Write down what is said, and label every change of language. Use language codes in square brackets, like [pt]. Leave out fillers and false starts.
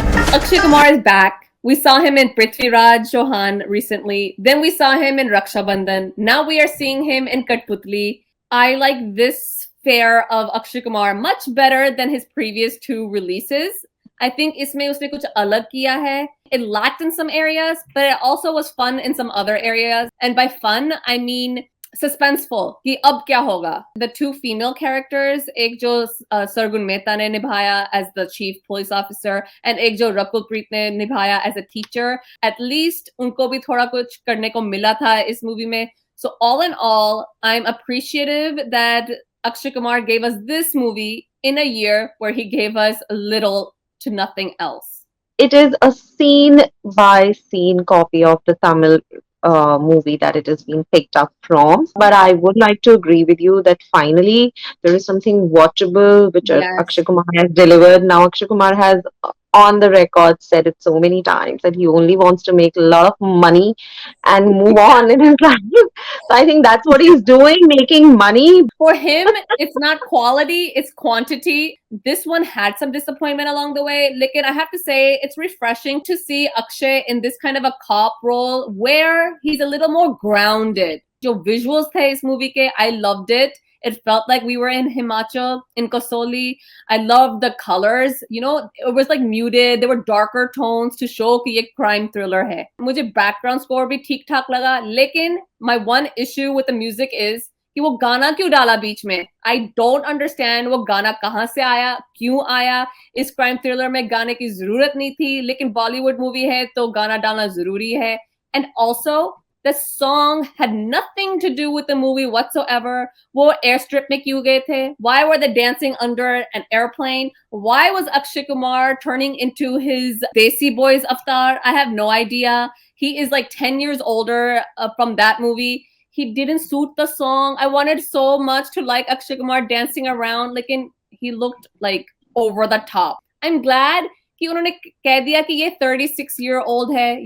[en] Akshay Kumar is back. We saw him in Prithviraj Chauhan recently. Then we saw him in Raksha Bandhan. Now we are seeing him in Cuttputlli. I like this fare of Akshay Kumar much better than his previous two releases. I think [hi] इसमें उसने कुछ अलग किया है. [en] It lacked in some areas, but it also was fun in some other areas. And by fun, I mean suspenseful [hi] कि अब क्या होगा. [en] The two female characters, [hi] एक जो सरगुन मेहता ने निभाया [en] as the chief police officer and [hi] एक जो रकुल प्रीत ने निभाया [en] as a teacher, at least [hi] उनको भी थोड़ा कुछ करने को मिला था इस movie में. [en] So all in all, I'm appreciative that Akshay Kumar gave us this movie in a year where he gave us little to nothing else. It is a scene by scene copy of the Tamil movie that it has been picked up from. But I would like to agree with you that finally there is something watchable which Yes. Akshay Kumar has delivered. Now, Akshay Kumar has on the record said it so many times that he only wants to make a lot of money and move on in his life. So I think that's what he's doing, making money. For him, it's not quality, it's quantity. This one had some disappointment along the way. [hi] Lekin [en] I have to say, it's refreshing to see Akshay in this kind of a cop role where he's a little more grounded. [hi] Jo visuals the is movie ke, [en] I loved it. It felt like we were in Himachal, in Kasoli. I loved the colors. You know, it was like muted. There were darker tones to show [hi] कि ये crime thriller है. मुझे background score भी ठीक ठाक लगा. लेकिन [en] my one issue with the music is [hi] कि वो गाना क्यों डाला बीच में. [en] I don't understand [hi] वो गाना कहाँ से आया, क्यों आया. इस crime thriller में गाने की जरूरत नहीं थी. लेकिन Bollywood movie है तो गाना डालना जरूरी है. [en] And also, the song had nothing to do with the movie whatsoever. [hi] वो airstrip में क्यों गए थे? [en] Why were they dancing under an airplane? Why was Akshay Kumar turning into his Desi Boys avatar? I have no idea. He is like 10 years older from that movie. He didn't suit the song. I wanted so much to like Akshay Kumar dancing around. Like he looked like over the top. I'm glad [hi] कि उन्होंने कह दिया कि ये 36-year-old है.